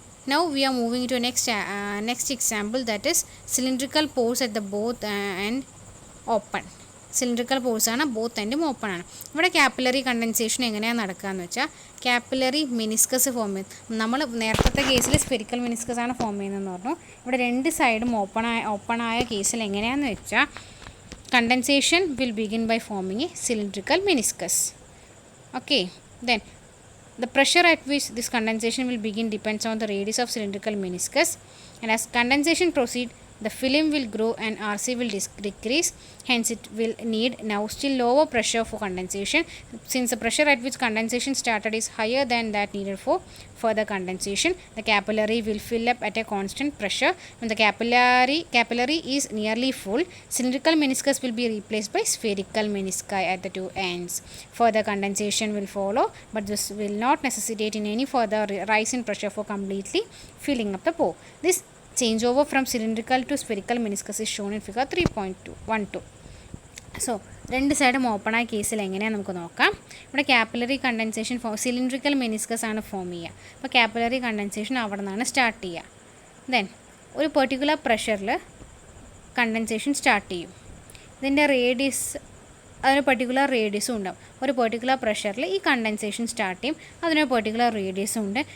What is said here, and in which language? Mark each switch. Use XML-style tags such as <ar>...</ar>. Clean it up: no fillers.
<en>Now we are moving to next example, that is cylindrical pores at the both end open.</en> <ml>Cylindrical പോഴ്സാണ്, both എൻഡും open ആണ്. ഇവിടെ capillary condensation എങ്ങനെയാണ് നടക്കുകയെന്ന് വെച്ചാൽ capillary meniscus form ചെയ്യും. നമ്മൾ നേരത്തെ കേസിൽ സ്ഫെറിക്കൽ മെനിസ്കസ് ആണ് ഫോം ചെയ്യുന്നതെന്ന് പറഞ്ഞു. ഇവിടെ രണ്ട് സൈഡും ഓപ്പണായ കേസിൽ എങ്ങനെയാണെന്ന് വെച്ചാൽ</ml> <en>Condensation will begin by forming a cylindrical meniscus. Okay, then the pressure at which this condensation will begin depends on the radius of cylindrical meniscus, and as condensation proceeds, the film will grow and RC will decrease. Hence, it will need now still lower pressure for condensation. Since the pressure at which condensation started is higher than that needed for further condensation, the capillary will fill up at a constant pressure. When the capillary is nearly full, cylindrical meniscus will be replaced by spherical menisci at the two ends. Further condensation will follow, but this will not necessitate in any further rise in pressure for completely filling up the pore. This changeover from cylindrical to spherical meniscus is shown in figure 3.12.</en> <ml>So രണ്ട് സൈഡും ഓപ്പണായ കേസിൽ എങ്ങനെയാണ് നമുക്ക് നോക്കാം. ഇവിടെ capillary condensation cylindrical meniscus ആണ് form ചെയ്യുക. അപ്പോൾ കാപ്പിലറി കണ്ടൻസേഷൻ അവിടെ നിന്നാണ് സ്റ്റാർട്ട് ചെയ്യുക. ദെൻ ഒരു പെർട്ടിക്കുലർ പ്രഷറിൽ കണ്ടൻസേഷൻ സ്റ്റാർട്ട് ചെയ്യും. ഇതിൻ്റെ റേഡിയസ് അതിന് പെർട്ടിക്കുലർ റേഡിയസും ഉണ്ടാവും. ഒരു പെർട്ടിക്കുലർ പ്രഷറിൽ ഈ കണ്ടൻസേഷൻ സ്റ്റാർട്ട് ചെയ്യും, അതിനൊരു പെർട്ടിക്കുലർ റേഡിയസും ഉണ്ട്.</ml>